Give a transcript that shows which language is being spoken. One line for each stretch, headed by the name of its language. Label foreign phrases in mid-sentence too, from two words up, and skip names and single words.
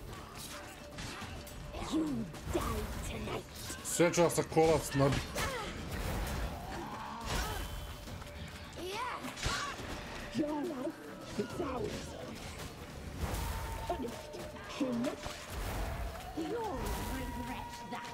English: You die tonight.
Serbian: Sve ću vas sa kolac nabiti.
English: It's ours. Punishment. You'll regret that.